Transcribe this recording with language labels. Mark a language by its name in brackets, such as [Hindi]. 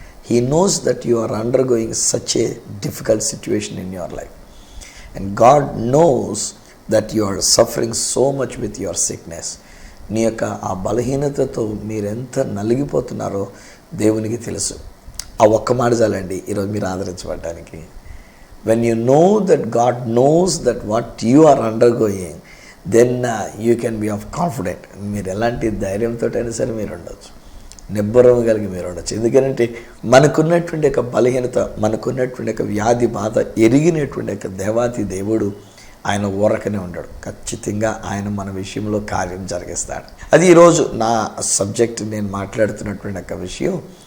[English] He knows that you are undergoing such a difficult situation in your life. And God knows that you are suffering so much with your sickness. [Telugu] నీ యొక్క ఆ బలహీనతతో మీరెంత నలిగిపోతున్నారో దేవునికి తెలుసు. ఆ ఒక్క మాట చాలండి ఈరోజు మీరు ఆదరించబడటానికి. [English] When you know that God knows that what you are undergoing, then you can be of confident. [Telugu] మీరు ఎలాంటి ధైర్యంతో అయినా సరే మీరు ఉండొచ్చు, నిబ్బరం కలిగి మీరు ఉండొచ్చు. ఎందుకంటే మనకున్నటువంటి ఒక బలహీనత, మనకున్నటువంటి ఒక వ్యాధి బాధ ఎరిగినటువంటి ఒక దేవాతి దేవుడు ఆయన ఊరకనే ఉండడు. ఖచ్చితంగా ఆయన మన విషయంలో కార్యం జరిగిస్తాడు. అది ఈరోజు నా సబ్జెక్ట్, నేను మాట్లాడుతున్నటువంటి ఒక విషయం.